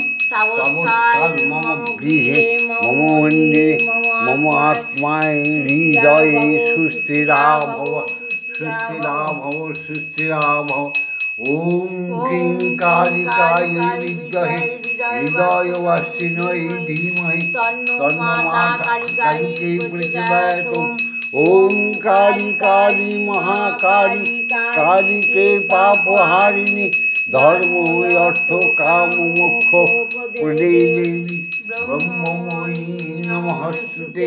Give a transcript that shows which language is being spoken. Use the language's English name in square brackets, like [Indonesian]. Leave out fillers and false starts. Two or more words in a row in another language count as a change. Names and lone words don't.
[Sanskrit] তাবৎকাল মম গৃহে মম মন্দিরে মম আত্মায় হৃদয়ে সুস্থিরা ভব সুস্থিরা ভব সুস্থিরা ভব। ওম ক্রিং কালিকায় বিদ্মহে হৃদয়বাসিন্যৈ ধীমহি তন্নো মাতা কালিকে প্রচোদয়াৎ। ওম কালী কালী মহাকালী কালীকে পাপহারিণী ধর্ম অর্থ কাম মোক্ষ প্রদে দেবী ব্রহ্মময়ী নমস্তুতে।